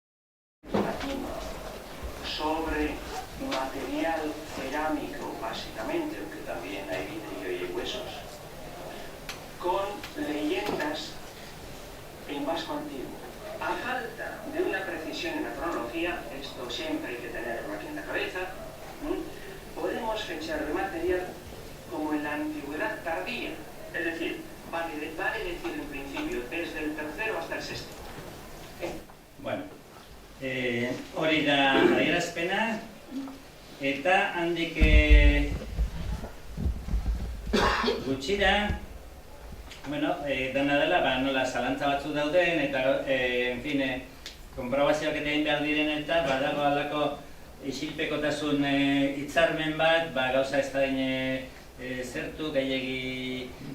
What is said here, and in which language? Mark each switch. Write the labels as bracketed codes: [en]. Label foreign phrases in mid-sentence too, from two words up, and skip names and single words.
[es] sobre material cerámico, básicamente, aunque también hay vidrio y hay huesos, con leyendas en vasco antiguo. A falta de una precisión en la cronología, esto siempre hay que tenerlo aquí en la cabeza, podemos fechar el material como en la antigüedad tardía, es decir, vale decir en principio desde el 3. hasta el 6. Bueno. [eu] Hori da adierazpena, eta handik gutxira, dena dela, nola zalantza batzuk dauden, eta, konprobazioak eta egin behar diren eta badago alako isilpekotasun hitzarmen bat, gauza ez da zertu, gehiegi